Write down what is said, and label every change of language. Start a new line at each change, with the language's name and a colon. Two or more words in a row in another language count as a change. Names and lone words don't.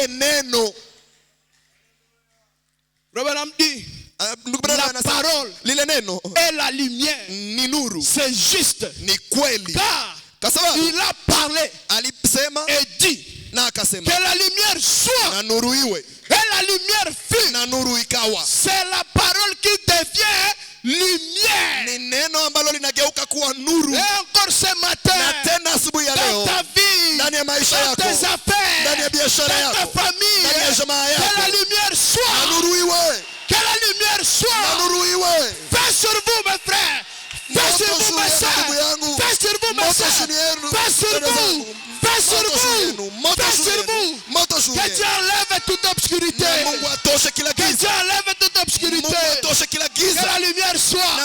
French: Branham dit la parole est la lumière. C'est juste. Car il a parlé et dit que la lumière soit et la lumière fut. C'est la parole qui lumière.
Swahili: Ni neno ambalo linageuka kuwa nuru.
French: Et encore ce matin,
Swahili: na tena asubuhi ya leo,
French: dans ta vie,
Swahili: ndani ya maisha
French: dans
Swahili: yako,
French: tes affaires,
Swahili: ndani ya biashara
French: dans ta
Swahili: yako,
French: famille,
Swahili: ndani ya jamaa
French: que
Swahili: yako,
French: la lumière soit.
Swahili: na nuru iwe,
French: Que la lumière
Swahili: na
French: soit.
Swahili: nuru iwe.
French: Fais sur vous, mes frères. Fais sur vous, mes sœurs. Fais sur vous, mes sœurs. Fais sur vous. Fais sur vous. Fais sur vous. Que Dieu enlève toute obscurité. Que Dieu enlève toute obscurité. Que la lumière soit.